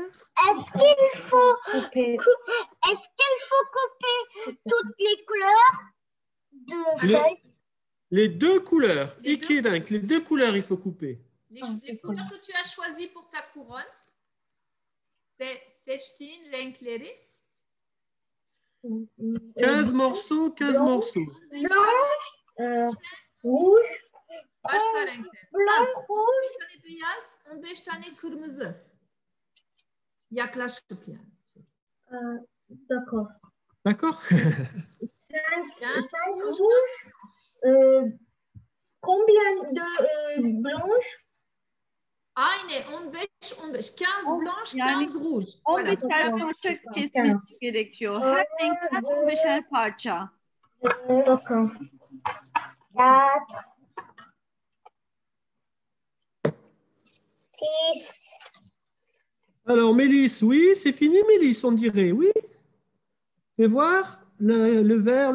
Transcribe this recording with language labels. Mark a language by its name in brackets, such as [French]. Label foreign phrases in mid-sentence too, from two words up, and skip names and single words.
[French] Est-ce qu'il faut couper toutes les couleurs de feuilles? Les deux couleurs. Les deux. Ikidink, les deux couleurs, il faut couper. Les couleurs que tu as choisies pour ta couronne, c'est [Turkish] seçtiğin renkleri. [French] 15 morceaux, 15 morceaux. Blanche, rouge, [Turkish] Başka renkler. [French] blanc, [Turkish] 15 [French] rouge. [Turkish] tane beyaz, 15 tane kırmızı. Yaklaşık yani. [French] D'accord. D'accord? 5 rouges. Combien de blanches? [Turkish] Aynı 15, 15. 15 blanche, Yani [French] 15 rouge. [Turkish] 15'er parça kesmeniz gerekiyor. Her renkten 15'er parça. [French] D'accord. 4, 6. Alors, Mélisse, oui, c'est fini, Mélisse, on dirait, oui. Fais voir le vert,